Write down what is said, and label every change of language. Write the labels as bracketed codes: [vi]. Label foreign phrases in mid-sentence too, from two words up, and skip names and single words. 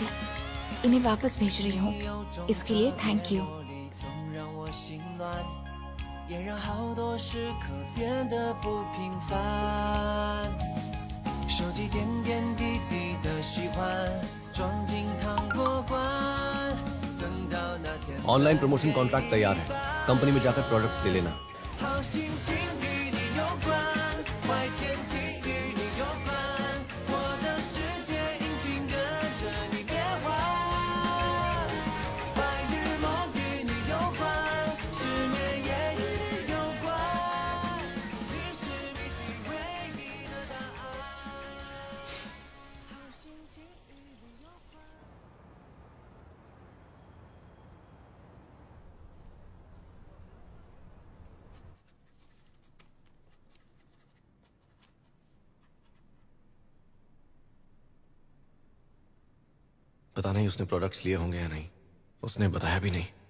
[hi] इन्हें वापस भेज रही हूँ। इसके लिए [en] thank you. [zh] 总让我心乱，也让好多时刻变得不平凡。收集点点滴滴的喜欢，装进糖果罐，等到那天。 [en] online promotion contract [hi] तैयार है, कंपनी में जाकर प्रोडक्ट्स ले लेना। [zh] 好心情与你有关，坏天气与你有关，我的世界引擎跟着你变换。白日梦与你有关，失眠也与你有关，你是谜题唯一的答案。好心情与你有关。 [hi] पता नहीं उसने प्रोडक्ट्स लिए होंगे या नहीं, उसने बताया भी नहीं।